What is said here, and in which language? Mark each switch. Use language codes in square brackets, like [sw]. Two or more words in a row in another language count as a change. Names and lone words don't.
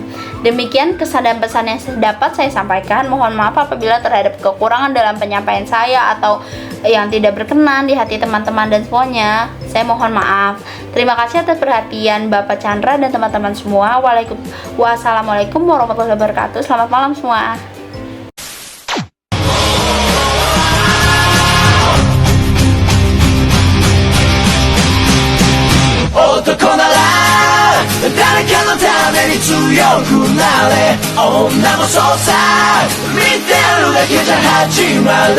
[id] Demikian kesan dan pesan yang dapat saya sampaikan. Mohon maaf apabila terhadap kekurangan dalam penyampaian saya atau yang tidak berkenan di hati teman-teman dan semuanya. Saya mohon maaf. Terima kasih atas perhatian Bapak Chandra dan teman-teman semua. [ar] والسلام عليكم ورحمة الله وبركاته. [id] Selamat malam semua. [ja] 男なら誰かのために強くなれ、女もそうさ、見てるだけじゃ始まらない。